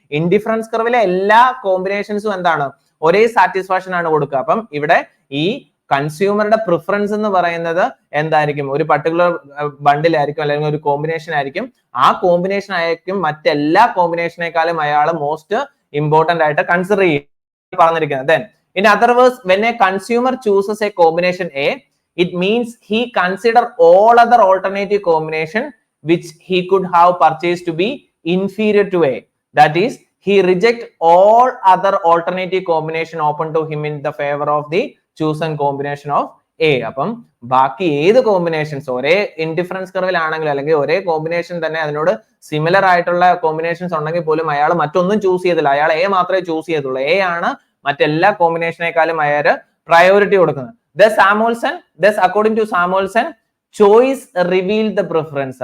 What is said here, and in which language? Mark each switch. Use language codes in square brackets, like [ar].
[ml] Indifference കർവിലെ എല്ലാ കോമ്പിനേഷൻസും എന്താണ്, ഒരേ സാറ്റിസ്ഫാക്ഷൻ ആണ് കൊടുക്കുക. അപ്പം ഇവിടെ ഈ കൺസ്യൂമറുടെ പ്രിഫറൻസ് എന്ന് പറയുന്നത് എന്തായിരിക്കും, ഒരു പർട്ടിക്കുലർ ബണ്ടിലായിരിക്കും അല്ലെങ്കിൽ ഒരു കോമ്പിനേഷൻ ആയിരിക്കും. ആ കോമ്പിനേഷൻ ആയിരിക്കും മറ്റെല്ലാ കോമ്പിനേഷനേക്കാളും അയാൾ മോസ്റ്റ് ഇമ്പോർട്ടന്റ് ആയിട്ട് കൺസിഡർ ചെയ്യും പറഞ്ഞിരിക്കുന്നത്. [en] Then in other words, when a consumer chooses a combination A, it means he consider all other alternative combination which he could have purchased to be inferior to A. That is, he reject all other alternative combination open to him in the favor of the chosen combination of A. [ml] അപ്പം ബാക്കി ഏത് combinations ഒരേ indifference കർവിലാണെങ്കിലും അല്ലെങ്കിൽ ഒരേ combination തന്നെ അതിനോട് similar ആയിട്ടുള്ള combinations ഉണ്ടെങ്കിൽ പോലും അയാൾ മറ്റൊന്നും ചൂസ് ചെയ്തില്ല. അയാൾ എ മാത്രമേ ചൂസ് ചെയ്തുള്ളൂ. എ ആണ് മറ്റെല്ലാ കോമ്പിനേഷനേക്കാളും അയാൾ പ്രയോറിറ്റി കൊടുക്കുന്നത്. [en] Thus according to Samuelson, choice reveal the preference.